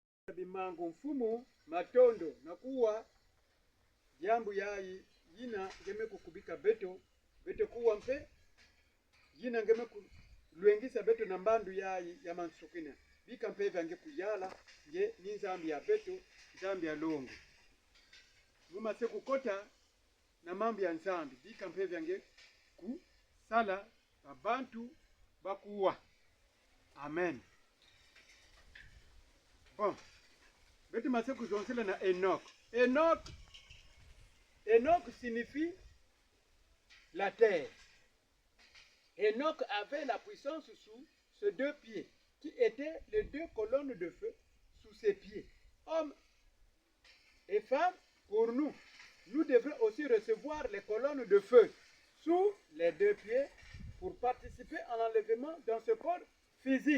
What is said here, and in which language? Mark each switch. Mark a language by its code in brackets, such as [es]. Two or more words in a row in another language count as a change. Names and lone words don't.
[kg] bimango mfumu matondo nakuwa jambu yayi yina ngeme kukubika beto kuwa mpe yina ngeme kulwengisa beto na mbandu yayi ya mansukina bika mpe vyange kuyala nge ni zambi ya beto zambi ya longo nguma se kukota na mambo ya nzambi bika mpe vyange ku sala abantu bakuwa. Amen. Bon, betu mase kuzonsela na Enoch. [fr] Enoch signifie la terre. Enoch avait la puissance sous ses deux pieds, qui étaient les deux colonnes de feu sous ses pieds. Hommes et femmes, pour nous, nous devons aussi recevoir les colonnes de feu sous les deux pieds pour participer à l'enlèvement dans ce corps physique.